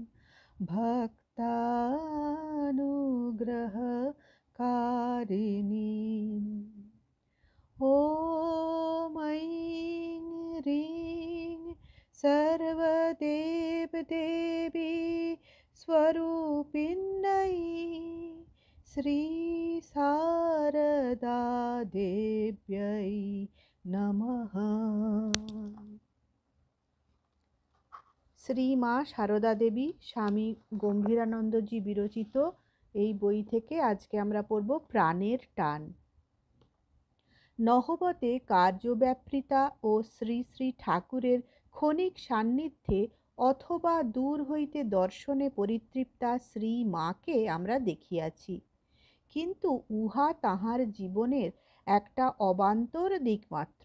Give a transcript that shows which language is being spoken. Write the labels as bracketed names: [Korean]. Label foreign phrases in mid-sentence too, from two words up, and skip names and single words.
[Sanskrit] भक्तानुग्रहकारिणीम् ॐ ऐं ह्रीं सर्वदेवदेवी स्वरूपिण्यै श्री शारदा देव्यै नमः। [Bangla] শ্রী মা সারদা দেবী স্বামী গম্ভীরানন্দজি বিরচিত এই বই থেকে আজকে আমরা পড়ব প্রাণের টান। নহবতে কার্যব্যাপৃতা ও শ্রী শ্রী ঠাকুরের ক্ষণিক সান্নিধ্যে অথবা দূর হইতে দর্শনে পরিতৃপ্তা শ্রী মাকে আমরা দেখিয়াছি, কিন্তু উহা তাহার জীবনের একটা অবান্তর দিক মাত্র।